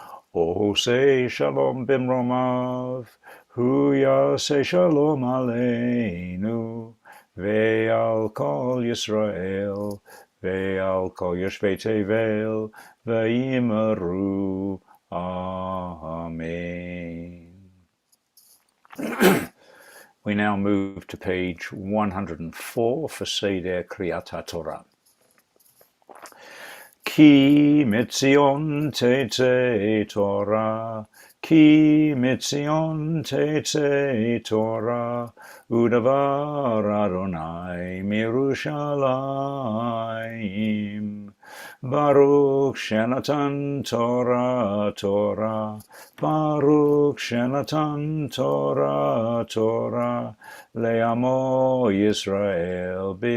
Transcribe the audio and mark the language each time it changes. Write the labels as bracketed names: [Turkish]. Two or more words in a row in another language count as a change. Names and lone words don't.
[Hebrew] עושה שלום במרומיו, הוא יעשה שלום עלינו, ועל כל ישראל, ועל כל יושבי תבל, ואמרו. [English] Amen. We now move to page 104 for [Hebrew] סדר קריאת התורה. כי מציון תצא תורה, כי מציון תצא תורה, ki mitzion tetze Torah, ודבר ה' מירושלים, ברוך שנתן תורה תורה, ברוך שנתן תורה תורה, לעמו ישראל